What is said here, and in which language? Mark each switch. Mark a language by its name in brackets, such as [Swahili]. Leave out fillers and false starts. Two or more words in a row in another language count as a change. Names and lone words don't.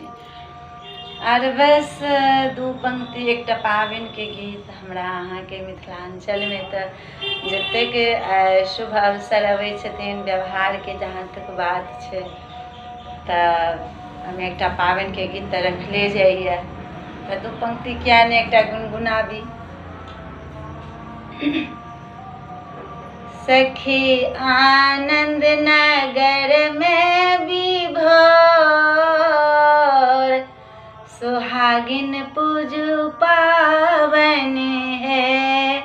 [Maithili] और बस दू पंक्ति एकटा पाबनि के गीत हमरा अहाँ के मिथिलांचल में तो जतेक शुभ अवसर अबै छथिन व्यवहार के जहाँ तक बात छे हम एकटा पाबनि के गीत तो रखले जाइए। तो दू पंक्ति क्या ने एकटा गुनगुनाबी। सखी आनंद नगर में विभोर सुहागिन पूजु पावन है।